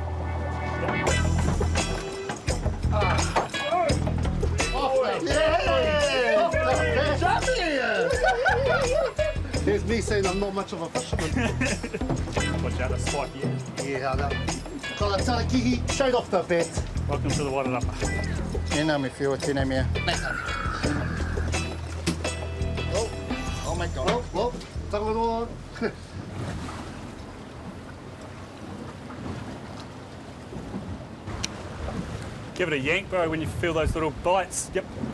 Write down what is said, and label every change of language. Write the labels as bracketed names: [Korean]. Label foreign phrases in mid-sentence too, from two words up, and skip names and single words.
[English] There's me saying I'm not much of a fisherman. Watch out, a spot here. Yeah, I know. Got a tarakihi straight off the bat. Welcome to the Wairarapa. [Māori] Tēnā me whiua, tēnā mea. [English] Oh my God. Oh, Tangaroa. Give it a yank, bro, when you feel those little bites. Yep.